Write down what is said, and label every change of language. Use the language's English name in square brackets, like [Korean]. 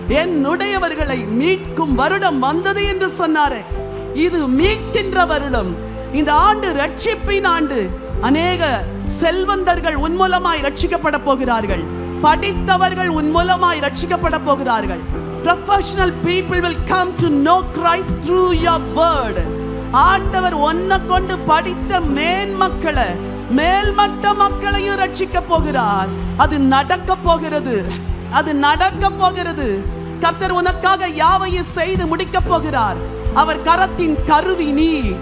[Tamil] என்னுடையவர்களை மீட்கும் வருடம் வந்தது என்று சொன்னாரே, இது மீட்கின்ற வருடம். இந்த ஆண்டு ரட்சிப்பின் ஆண்டு. அநேக செல்வந்தர்கள் உன் மூலமாய் ரட்சிக்கப்பட போகிறார்கள். படித்தவர்கள் உன் மூலமாய் ரட்சிக்கப்பட போகிறார்கள். [English] Professional people will come to know Christ through your word. [Tamil] ஆண்டவர் உன்னை கொண்டு படித்த மேன்மக்களை, மேல்மட்ட மக்களையும் ரட்சிக்க போகிறார். அது நடக்க போகிறது, அது நடக்க போகிறது. கர்த்தர் உனக்காக யாவையும் செய்து முடிக்க போகிறார். அவர் கரத்தின் கருவி நீ.